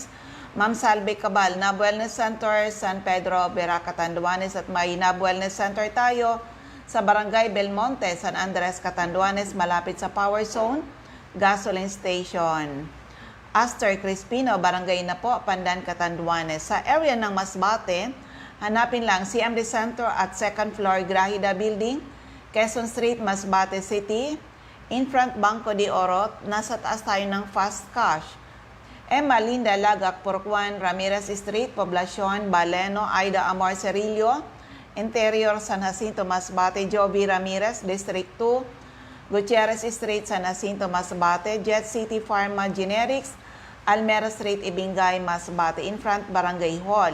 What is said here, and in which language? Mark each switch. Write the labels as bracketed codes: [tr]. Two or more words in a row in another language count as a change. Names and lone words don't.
[tl] Ma'am Salve Cabal, Nab Wellness Center, San Pedro, Vera, Catanduanes, at may Nab Wellness Center tayo sa Barangay Belmonte, San Andres, Catanduanes, malapit sa Power Zone, Gasoline Station. Aster Crispino, Barangay na po, Pandan, Catanduanes. Sa area ng Masbate, hanapin lang CMD Center at second floor Grahida Building, Quezon Street, Masbate City, [en] in front [tl] Banco de Oro, nasa taas tayo ng Fast Cash. Emma Linda Lagak, Purok 1, Ramirez Street, Poblacion, Baleno, Aida Amor Cerillo, Interior, San Jacinto, Masbate, Joby Ramirez, District 2, Gutierrez Street, San Jacinto, Masbate, Jet City Pharma Generics, Almera Street, Ibingay, Masbate, [en] in front [tl] Barangay Hall.